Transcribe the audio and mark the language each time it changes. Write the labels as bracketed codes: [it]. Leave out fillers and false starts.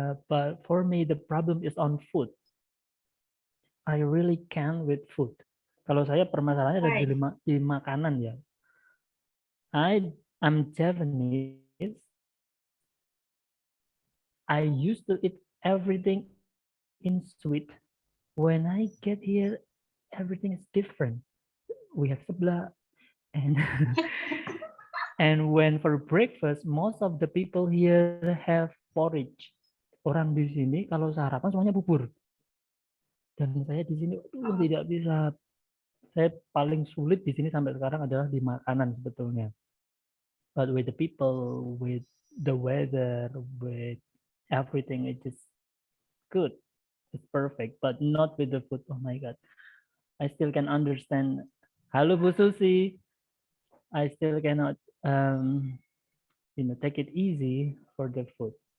[en] But for me the problem is on food. I really can with food. [id] Kalau saya permasalahannya ada di makanan ya. [en] I'm Javanese. I used to eat everything in sweet. When I get here, everything is different. We have seblak, and and when for breakfast, most of the people here have porridge. [id] Orang di sini kalau sarapan semuanya bubur. Dan saya di sini, tidak bisa. Saya paling sulit di sini sampai sekarang adalah di makanan sebetulnya. [en] But with the people, with the weather, with everything, it is good. It's perfect, but not with the food. Oh my God. I still can understand. [id] Halo Bu [en] Susi. I still cannot, take it easy for the food.